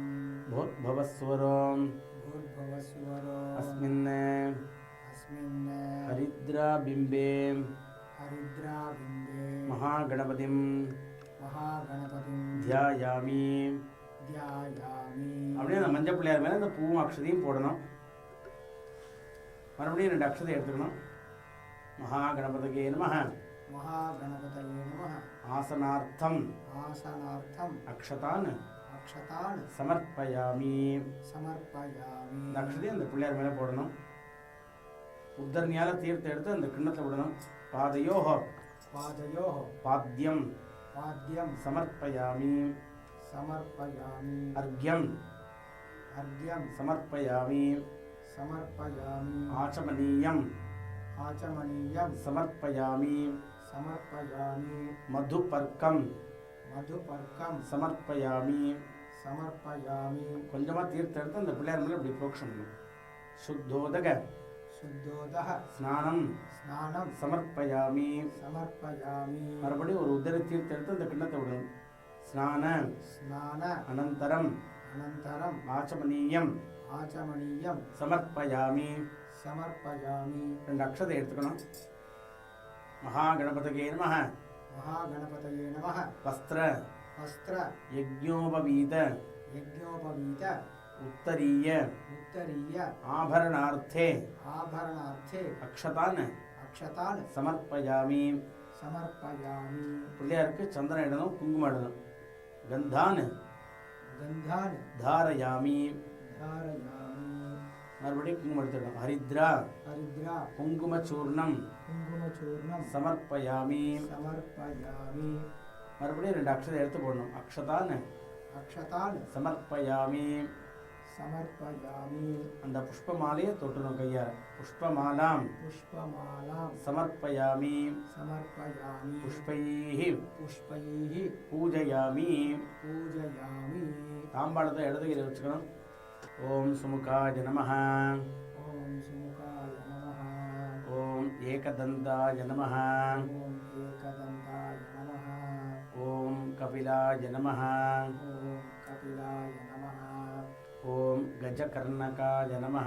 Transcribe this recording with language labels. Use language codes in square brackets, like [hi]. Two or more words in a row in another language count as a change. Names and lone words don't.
[sa] भूर्भुवस्वरो भूर्भुवस्वरो अस्मिन् अस्मिन् हरिद्राबिम्बे हरिद्राबिम्बे महागणपतिं महागणपतिं ध्यायामि. ध्यायामि. [ta] அப்படியே அந்த மஞ்சள் பிள்ளையார் மேலே அந்த பூவும் அக்ஷதையும் போடணும். மறுபடியும் 2 அக்ஷதை எடுத்துக்கணும். [sa] महागणपतये नमः. महागणपतये नमः. ஆசனார்த்தம் आसनार्थम् அக்ஷதான் अक्षतान् சமர்ப்பயாமி. समर्पयामि. [ta] இந்த அக்ஷதையும் அந்த பிள்ளையார் மேலே போடணும். உத்தரணியால தீர்த்தம் எடுத்து அந்த கிண்ணத்தில் விடணும். [sa] பாதையோஹ पादयोः பாத்யம் पाद्यं சமர்ப்பயாமி. समर्पयामि. अर्घ्यं अर्घ्यं समर्पयामि. समर्पयामि. आचमनीयं आचमनीयं समर्पयामि. समर्पयामि. मधुपर्कं मधुपर्कं समर्पयामि. समर्पयामि. [ta] கொஞ்சமா தீர்த்தம் எடுத்து அந்த பிள்ளையார் மேலே இப்படி புரோக்ஷம் பண்ணணும். [sa] சுத்தோதக शुद्धोदः ஸ்நானம் स्नानं சமர்ப்பயாமி. समर्पयामि. [ta] மறுபடியும் ஒரு உதர தீர்த்தம் எடுத்து அந்த கிண்ணத்தை விடணும். [sa] ஸ்நான स्नान அனந்தரம் अनन्तरम् ஆச்சமனீயம் आचमनीयं சமர்ப்பயாமி. समर्पयामि. [ta] 2 அக்ஷதை எடுத்துக்கணும். [sa] महागणपतये नमः. महागणपतये नमः. வஸ்திர वस्त्र யஜ்ஞோபவீத यज्ञोपवीत உத்தரீய उत्तरीय ஆபரணார்த்தே आभरणार्थे அக்ஷதான் अक्षतान् சமர்ப்பயாமி. समर्पयामि. [ta] பிள்ளையாருக்கு சந்தனம் இடணும், குங்குமம் இடணும். [sa] கந்தான் गन्धान् தாரயாமி. धारयामि. [ta] மறுபடியும் குங்குமம் எடுத்துடணும். ஹரித்ரா [sa] हरिद्रा குங்குமச்சூர்ணம் कुङ्कुमचूर्णं சமர்ப்பயாமி. समर्पयामि. [ta] மறுபடியும் 2 அக்ஷதை எடுத்து போடணும். அக்ஷதான் [sa] अक्षतान् சமர்ப்பயாமி. समर्पयामि. [ta] அந்த புஷ்பமாலையை தொட்டணும் கையால். புஷ்பமாலாம் [sa] पुष्पमालां சமர்ப்பயாமி. समर्पयामि. புஷ்பைः पुष्पैः பூஜயாமி. पूजयामि. [ta] தாம்பாளத்தை இடதுகையில் வச்சுக்கணும். [sa] ॐ सुमुखाय नमः. ॐ सुमुखाय नमः. ॐ एकदन्ताय नमः. ॐ एकदन्ताय नमः. ॐ कपिलाय नमः. ॐ कपिलाय नमः. ॐ गजकर्णकाय नमः.